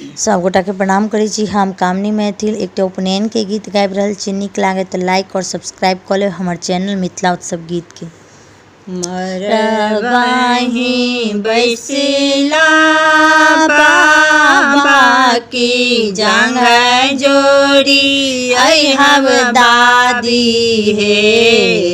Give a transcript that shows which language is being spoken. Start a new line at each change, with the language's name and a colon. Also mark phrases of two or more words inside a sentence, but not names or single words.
Maithili: सब गोटा के प्रणाम करै छी। हम कामनी मैथिल एकटा उपनयन के गीत गाबि रहल छी। नीक लागे तो लाइक और सब्सक्राइब कर ले हमर चैनल मिथिला उत्सव गीत के। मरबाही बैसिला बाबा की जांघ जोड़ी अहब दादी हे।